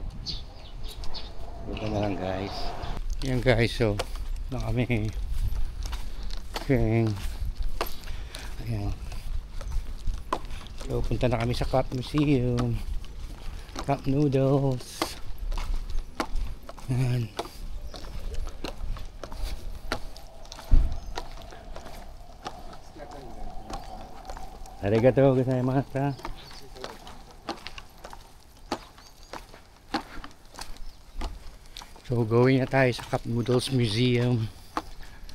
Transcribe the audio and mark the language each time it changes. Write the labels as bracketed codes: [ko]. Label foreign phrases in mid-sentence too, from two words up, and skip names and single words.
[tl] Ito na lang guys. Yan guys, so na kami. Okay. Ayan. So punta na kami sa Cup Museum. Cup noodles. Ayan. [ja] ありがとうございました. [tl] So going na tayo sa Cup Noodles Museum.